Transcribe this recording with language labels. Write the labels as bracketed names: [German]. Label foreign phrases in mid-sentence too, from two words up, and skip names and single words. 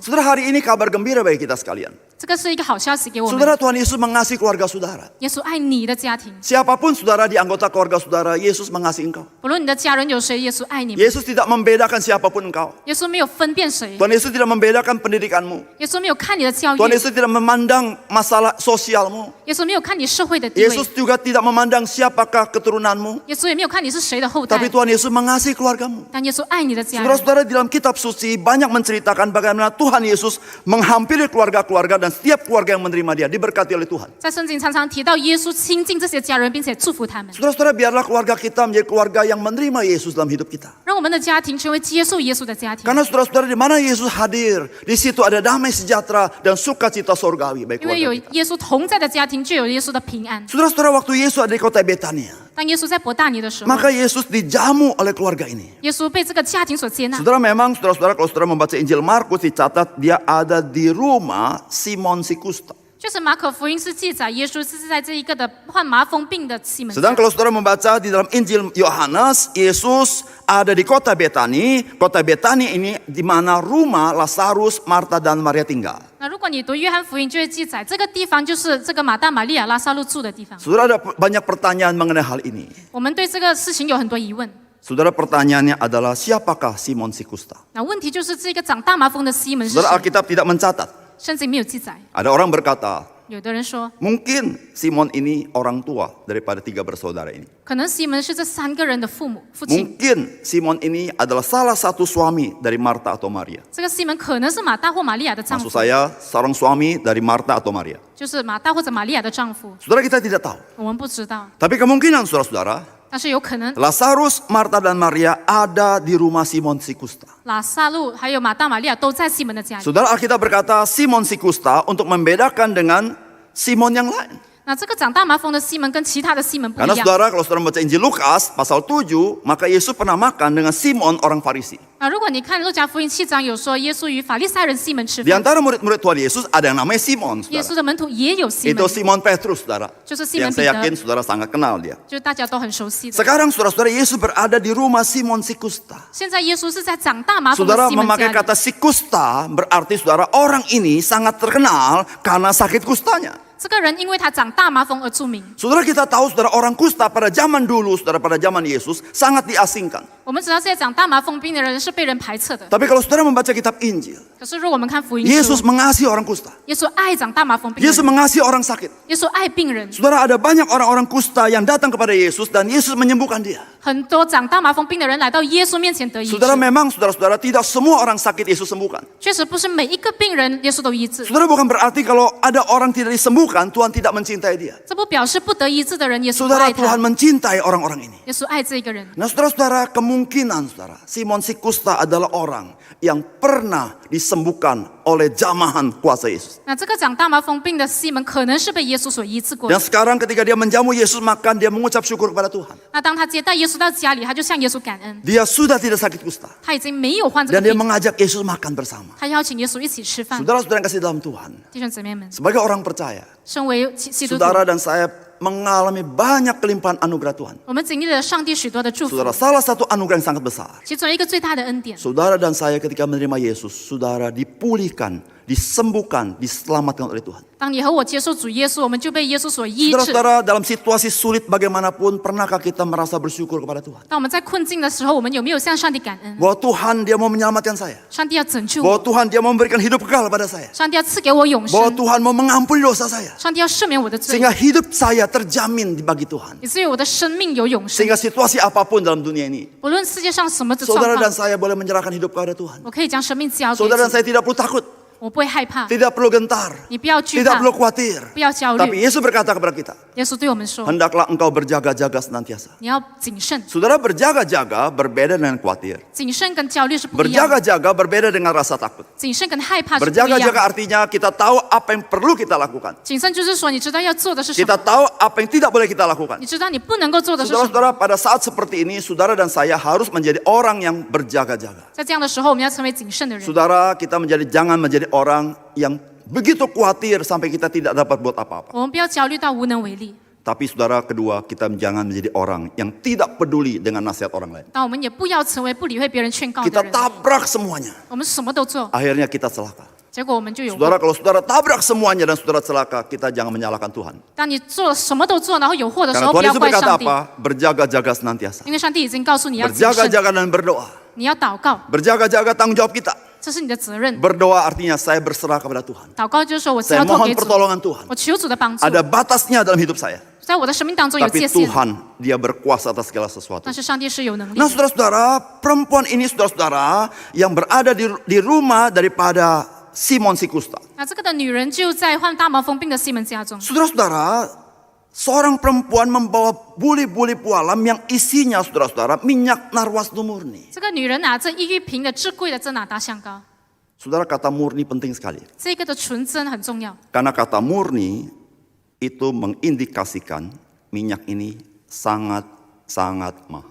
[Indonesian] Saudara, hari ini kabar gembira bagi kita sekalian. [Chinese] 这个是一个好消息给我们。 [Indonesian] Saudara, Tuhan Yesus mengasihi keluarga saudara. [Chinese] 耶稣爱你的家庭， [Indonesian] Siapapun saudara di anggota keluarga saudara, Yesus mengasihi engkau. [Chinese] 不论你的家人有谁，耶稣爱你们。 [Indonesian] Yesus tidak membedakan siapapun engkau. [Chinese] 耶稣没有分辨谁， [Indonesian] Tuhan Yesus tidak membedakan pendidikanmu. [Chinese] 耶稣没有看你的教育， [Indonesian] Tuhan Yesus tidak memandang masalah sosialmu. [Chinese] 耶稣没有看你社会的地位， [Indonesian] Yesus juga tidak memandang siapakah keturunanmu. [Chinese] 耶稣也没有看你是谁的后代 [Indonesian] Tapi，Tuhan Yesus mengasihi keluargamu. [Chinese] 但耶稣爱你的家人。 [Indonesian] Saudara-saudara, di dalam kitab suci banyak menceritakan bagaimana Tuhan Yesus menghampiri keluarga-keluarga dan setiap keluarga yang menerima dia diberkati oleh Tuhan. [Chinese] 在圣经常常提到耶稣亲近这些家人，并且祝福他们， [Indonesian] Saudara-saudara, biarlah keluarga kita menjadi keluarga yang menerima Yesus dalam hidup kita. [Chinese] 让我们的家庭成为接受耶稣的家庭。 [Indonesian] Karena saudara-saudara, di mana Yesus hadir, di situ ada damai sejahtera dan sukacita sorgawi bagi [Chinese] 因为有 [Indonesian] keluarga kita. [Chinese] 耶稣同在的家庭，就有耶稣的平安。 [Indonesian] Saudara-saudara, waktu Yesus ada di kota Betania, [Chinese] 当耶稣在伯大尼的时候， [Indonesian] maka Yesus dijamu oleh keluarga ini. [Chinese] 耶稣被这个家庭所接纳。 [Indonesian] Saudara, memang saudara-saudara kalau saudara membaca Injil Markus dicatat dia ada di rumah Simon si Kusta. [Chinese] 确实，马可福音是记载耶稣是在这一个的患麻风病的西门家。 [Indonesian] Sedang kalau saudara membaca di dalam Injil Yohanes, Yesus ada di kota Betani. Kota Betani ini di mana rumah Lazarus, Marta dan Maria tinggal. [Chinese] 那如果你读约翰福音，就会记载这个地方就是这个马大、玛利亚、拉撒路住的地方。 [Indonesian] Saudara, ada banyak pertanyaan mengenai hal ini. [Chinese] 我们对这个事情有很多疑问。 [Indonesian] Saudara, pertanyaannya adalah siapakah Simon si Kusta? [Chinese] 那问题就是这个长大麻风的西门是 [Indonesian] Saudara, [Chinese] 谁？ [Indonesian] Alkitab tidak mencatat. [Chinese] 圣经没有记载。 [Indonesian] Ada orang berkata, [Chinese] 有的人说， [Indonesian] mungkin Simon ini orang tua daripada 3 bersaudara ini. [Chinese] 可能西门是这3个人的父亲。 [Indonesian] Mungkin Simon ini adalah salah satu suami dari Marta atau Maria. [Chinese] 这个西门可能是马大或玛利亚的丈 [Indonesian] Maksud [Chinese] 夫， [Indonesian] saya seorang suami dari Marta atau Maria. [Chinese] 就是马大或者玛利亚的丈夫。 [Indonesian] Saudara, kita tidak tahu. [Chinese] 我们不知道， [Indonesian] Tapi kemungkinan saudara-saudara, [Chinese] 但是有可能 [Indonesian] Lazarus, Marta dan Maria ada di rumah Simon si Kusta. [Chinese] 拉萨路还有马大、玛利亚都在西门的家里。 [Indonesian] Saudara, Alkitab berkata Simon si Kusta untuk membedakan dengan Simon yang lain. [Chinese] 那这个长大麻风的西门跟其他的西门不 [Indonesian] Karena [Chinese] 一样。 [Indonesian] saudara, kalau saudara membaca Injil Lukas pasal 7, maka Yesus pernah makan dengan Simon orang Farisi. [Chinese] 如果你看路加福音7章有说耶稣与法利赛人西门吃 [Indonesian] Di [Chinese] 饭， [Indonesian] antara murid-murid Tuhan Yesus ada yang namanya Simon, [Chinese] 耶 [Indonesian] saudara. [Chinese] 稣的门徒也有西 [Indonesian] Itu [Chinese] 门， [Indonesian] Simon Petrus, saudara. [Chinese] 就是西门 [Indonesian] Yang [Chinese] 彼 [Indonesian] saya yakin [Chinese] 得， [Indonesian] saudara sangat kenal dia. [Chinese] 就是大家都很熟悉的。 [Indonesian] Sekarang saudara-saudara, Yesus berada di rumah Simon si Kusta. [Chinese] 现在耶稣是在长大麻风的 [Indonesian] Saudara [Chinese] 西门 [Indonesian] memakai [Chinese] 家里。 [Indonesian] kata si Kusta berarti saudara orang ini sangat terkenal karena sakit kustanya. [Chinese] 这个人因为他长大麻风而著名。 [Indonesian] Saudara, kita tahu saudara orang kusta pada zaman dulu, saudara pada zaman Yesus sangat diasingkan. [Chinese] 我们知道这些长大麻风病的人是被人排斥的。 [Indonesian] Tapi kalau saudara membaca kitab Injil, [Chinese] 可是如果我们看福音 [Indonesian] Yesus [Chinese] 书， [Indonesian] mengasihi orang kusta. [Chinese] 耶稣爱长大麻风病的 [Indonesian] Yesus [Chinese] 人， [Indonesian] mengasihi orang sakit. [Chinese] 耶稣爱病人。 [Indonesian] Saudara, ada banyak orang-orang kusta yang datang kepada Yesus dan Yesus menyembuhkan dia. [Chinese] 很多长大麻风病的人来到耶稣面前得医治。 [Indonesian] Saudara, memang saudara-saudara tidak semua orang sakit Yesus sembuhkan. [Chinese] 确实不是每一个病人耶稣都医治， [Indonesian] Saudara, bukan berarti kalau ada orang tidak disembuhkan, Tuhan tidak mencintai dia. [Chinese] 这不表示不得医治的人耶稣不 [Indonesian] Saudara, [Chinese] 爱 [Indonesian] Tuhan [Chinese] 他， [Indonesian] mencintai orang-orang ini. [Chinese] 耶稣爱这个人。 [Indonesian] Nah, saudara-saudara, kemungkinan saudara, Simon si Kusta adalah orang yang pernah disembuhkan oleh jamahan kuasa Yesus. [Chinese] 那这个长大麻风病的西门可能是被耶稣所医治过 [Indonesian] Dan [Chinese] 的。 [Indonesian] sekarang ketika dia menjamu Yesus makan, dia mengucap syukur kepada Tuhan. [Chinese] 那当他接待耶稣到家里，他就向耶稣感恩， [Indonesian] Dia sudah tidak sakit kusta. [Chinese] 他已经没有患这 [Indonesian] Dan [Chinese] 个 [Indonesian] dia [Chinese] 病， [Indonesian] mengajak Yesus makan bersama. [Chinese] 他邀请耶稣一起吃饭。 [Indonesian] Saudara-saudara yang kasih dalam Tuhan, [Chinese] 弟兄姊妹们， [Indonesian] sebagai orang percaya, [Chinese] 身为基督徒， [Indonesian] saudara dan saya mengalami banyak kelimpahan anugerah Tuhan. [Chinese] 我们经历了上帝许多的祝福， [Indonesian] Saudara, salah satu anugerah yang sangat besar. [Chinese] 其中一个最大的恩典， [Indonesian] Saudara dan saya ketika menerima Yesus, saudara dipulihkan, disembuhkan, diselamatkan oleh Tuhan. [Chinese] 当你和我接受主耶稣，我们就被耶稣所医治。 [Indonesian] Saudara-saudara, dalam situasi sulit bagaimanapun, pernahkah kita merasa bersyukur kepada Tuhan? [Chinese] 当我们在困境的时候，我们有没有向上帝感恩？ [Indonesian] Bahwa Tuhan dia mau menyelamatkan saya. [Chinese] 上帝要拯救 [Indonesian] Bahwa [Chinese] 我， [Indonesian] Tuhan dia mau memberikan hidup kekal pada saya. [Chinese] 上帝要赐给我永 [Indonesian] Bahwa [Chinese] 生， [Indonesian] Tuhan mau mengampuni dosa saya. [Chinese] 上帝要赦免我的罪， [Indonesian] Sehingga hidup saya terjamin bagi Tuhan. [Chinese] 以至于我的生命有永生。 [Indonesian] Sehingga situasi apapun dalam dunia ini, [Chinese] 不论世界上什么的状 [Indonesian] saudara dan [Chinese] 况， [Indonesian] saya boleh menyerahkan hidup kepada Tuhan. [Chinese] 我可以将生命交给 [Indonesian] Saudara dan [Chinese] 主， [Indonesian] saya tidak perlu takut, [Chinese] 我不会害怕， [Indonesian] tidak perlu gentar, [Chinese] 你不要惧 [Indonesian] tidak [Chinese] 怕， [Indonesian] perlu khawatir. [Chinese] 不要焦 [Indonesian] Tapi [Chinese] 虑。 [Indonesian] Yesus berkata kepada kita, [Chinese] 耶稣对我们说， [Indonesian] hendaklah engkau berjaga-jaga senantiasa. [Chinese] 你要谨慎， [Indonesian] Saudara, berjaga-jaga berbeda dengan khawatir. [Chinese] 谨慎跟焦虑是不一样的， [Indonesian] Berjaga-jaga berbeda dengan rasa takut. [Chinese] 谨慎跟害怕是不一样 [Indonesian] Berjaga-jaga [Chinese] 的。 [Indonesian] artinya kita tahu apa yang perlu kita lakukan. [Chinese] 谨慎就是说，你知道要做的是什 [Indonesian] Kita [Chinese] 么， [Indonesian] tahu apa yang tidak boleh kita lakukan. [Chinese] 你知道你不能够做的是什么。 [Indonesian] Saudara-saudara, pada saat seperti ini, saudara dan saya harus menjadi orang yang berjaga-jaga. [Chinese] 在这样的时候，我们要成为谨慎的人。 [Indonesian] Saudara, kita jangan menjadi orang yang begitu khawatir sampai kita tidak dapat buat apa-apa. [Chinese] 我们不要焦虑到无能为力， [Indonesian] Tapi saudara, kedua, kita jangan menjadi orang yang tidak peduli dengan nasihat orang lain. [Chinese] 但我们也不要成为不理会别人劝告的 [Indonesian] Kita [Chinese] 人。 [Indonesian] tabrak semuanya. [Chinese] 我们什么都做， [Indonesian] Akhirnya kita celaka. [Chinese] 结果我们就有祸。 [Indonesian] Saudara, kalau saudara tabrak semuanya dan saudara celaka, kita jangan menyalahkan Tuhan. [Chinese] 当你做了什么都做，然后有祸的时 [Indonesian] Karena [Chinese] 候，不 [Indonesian] Tuhan [Chinese] 要 [Indonesian] Yesus [Chinese] 怪 [Indonesian] berkata [Chinese] 上帝， [Indonesian] apa? Berjaga-jaga senantiasa. [Chinese] 因为上帝已经告诉你要谨慎， [Indonesian] Berjaga-jaga dan berdoa. [Chinese] 你要祷告， [Indonesian] Berjaga-jaga tanggung jawab kita. [Chinese] 这是你的责任。 [Indonesian] Berdoa artinya saya berserah kepada Tuhan. [Chinese] 祷告就是说我 [Indonesian] Saya [Chinese] 交托 [Indonesian] mohon [Chinese] 给主， [Indonesian] pertolongan Tuhan. [Chinese] 我求主的帮助。 [Indonesian] Ada batasnya dalam hidup saya. [Chinese] 在我的生命当中有 [Indonesian] Tapi [Chinese] 界限， [Indonesian] Tuhan, dia berkuasa atas segala sesuatu. [Chinese] 但是上帝是有能力 [Indonesian] Nah [Chinese] 的。 [Indonesian] saudara-saudara, perempuan ini saudara-saudara yang berada di rumah daripada Simon si Kusta. [Chinese] 那这个的女人就在患大麻风病的西门家中。 [Indonesian] Saudara-saudara, seorang perempuan membawa buli-buli pualam yang isinya saudara-saudara minyak narwasnu murni. [Chinese] 这个女人拿着1玉瓶的至贵的真哪达香膏， [Indonesian] Saudara, kata murni penting sekali. [Chinese] 这个的纯真很重要， [Indonesian] Karena kata murni itu mengindikasikan minyak ini sangat mahal.